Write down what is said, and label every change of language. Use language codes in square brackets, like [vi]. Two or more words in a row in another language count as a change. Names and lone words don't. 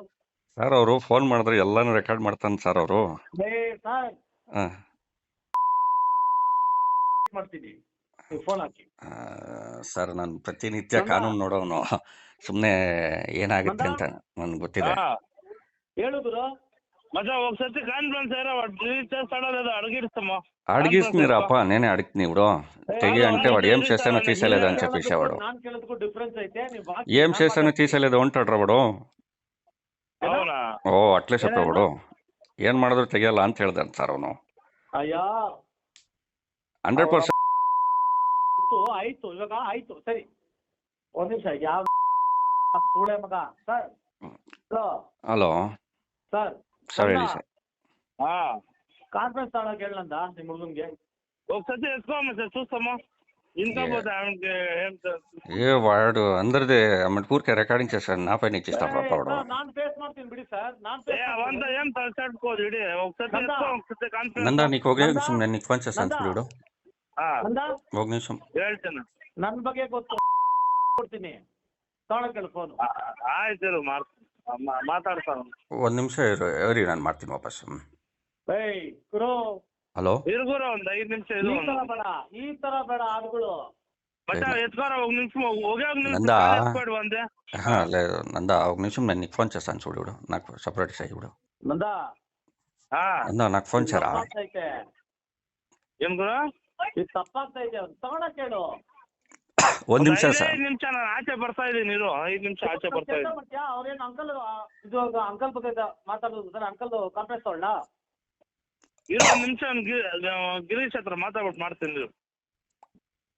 [kn] ಸರ್, ಅವರು ಫೋನ್ ಮಾಡಿದ್ರೆ ಎಲ್ಲಾನು ರೆಕಾರ್ಡ್ ಮಾಡ್ತಾನೆ ಸರ್ ಅವರು. ಸರ್ ಹಾಂ ಮಾಡ್ತೀನಿ, ನೀವು ಫೋನ್ ಹಾಕಿ. ಸರ್, ನಾನು ಪ್ರತಿನಿತ್ಯ ಕಾನೂನು ನೋಡೋನು, ಸುಮ್ಮನೆ ಏನಾಗುತ್ತೆ ಅಂತ ನನ್ಗೆ ಗೊತ್ತಿದೆ. ಹೇಳಿದ್ರು [te] ಮಚ್ಚ ఒకసారి కాన్ఫరెన్స్ ఏరా వాడు డిలీట్ చేస్తాడో లేదో అడిగిస్తామా? అడిగిస్తున్నారప్ప, నేనే అడుగుతుంది ఇప్పుడు తెగి అంటే వాడు ఏం చేస్తానో తీసేయలేదు అని చెప్పేసేవాడు. [kn] ನಾನು ಕೇಳೋದಕ್ಕೂ ಡಿಫರೆನ್ಸ್ ಐತೆ. ನೀವು [te] ఏం చేస్తానో తీసేయలేదు అంటాಡ್ರ వాడు. అవునా? [kn] ಓ ಅಟ್ಲೇ చెప్పేవాడు ಏನ್ ಮಾಡಿದ್ರು ತೆಗಿಯಲ್ಲ ಅಂತ ಹೇಳ್ದಾನೆ ಸರ್ ಅವನು. ಅಯ್ಯೋ 100% ಆಯ್ತು, ಇವಾಗ ಆಯ್ತು, ಸರಿ ಒಂದ್ ನಿಮಿಷ. ಯಾವ ಸೂಳೆ ಮಗ ಸರ್? ಹಲೋ ಸರ್ ಸರ್, ಹೇಳಿ ಸರ್. [te] కాన్ఫరెన్స్ తేడానికి వెళ్ళందా నీ ముగ్గురికి? ఒకసారి ఎత్తుకోమా సార్, చూస్తామా ఇంకా పోతే ఆమెకి ఏం ఏ వాడు అందరిది ఊరికే రికార్డింగ్ చేశాడు, నా పైన ఇచ్చిస్తాడు వాడు. [kn] ನಾನು ಫೇಸ್ ಮಾಡ್ತೀನಿ ಬಿಡಿ ಸರ್, ನಾನು [te] అవంతా ఏం తలచాడుకోదు ఇడి. ఒకసారి ఎత్తుకో, ఒకసారి కాన్ఫరెన్స్. ನಂದ నీకు ఒక నిమిషం, నేను నీకు ఫోన్ చేస్తాను చూడు. ఒక నిమిಷం [kn] ಹೇಳ್ತೇನೆ. ನನ್ನ ಬಗ್ಗೆ ಗೊತ್ತು, ಕೊಡ್ತೀನಿ, ತಗೊಳಕ್ಕೆ ಫೋನ್. ಆಯ್ತು, ಮಾತಾಡ್ತಾನ. ಒಂದು ನಿಮಿಷ ಇರಿ, ನಾನು ಮಾಡ್ತೀನಿ ವಾಪಸ್. ಏಯ್ ಗುರು, ಹಲೋ ಇರ್ಗುರ ಒಂದ್ 5 ನಿಮಿಷ ಇದು. ಈ ತರ ಬೇಡ ಆಡುಗಳು. [te] బట్ ఎత్తుకోరా, ఒక నిమిషం ఒకే ఒక నిమిషం నందా ఎత్తుకోడు వందే. లేదు నందా, ఒక నిమిషం, నేను నీకు ఫోన్ చేస్తాను చూడు, నాకు సపరేట్ చేయి ఇప్పుడు. నందా నందా నాకు ఫోన్ చేయరా? ఏం గురు, [kn] ಇದು ತಪ್ಪಾಗ್ತಾ ಇದೆ, ತಗೊಳಕ್ ಹೇಳು. ಒಂದು ನಿಮಿಷ ಸರ್. 5 ನಿಮಿಷ ನಾನು ಆಚೆ ಬರ್ತಾ ಇದ್ದೀನಿ, ಇರು. 5 ನಿಮಿಷ ಆಚೆ ಬರ್ತಾ ಇದ್ದೀನಿ. ಅವ್ರೇನು ಅಂಕಲ್, ಇದು ಅಂಕಲ್ ಬಗ್ಗೆ ಮಾತಾಡೋದು ಸರ್, ಅಂಕಲ್ ಕಾನ್ಫರೆನ್ಸ್ ತಗೊಳ್ಳ? ಇರು ಒಂದು ನಿಮಿಷ, ಗಿರೀಶ್ ಹತ್ರ ಮಾತಾಡ್ಬಿಟ್ಟು ಮಾಡ್ತೀನಿ, ಮಾಡು.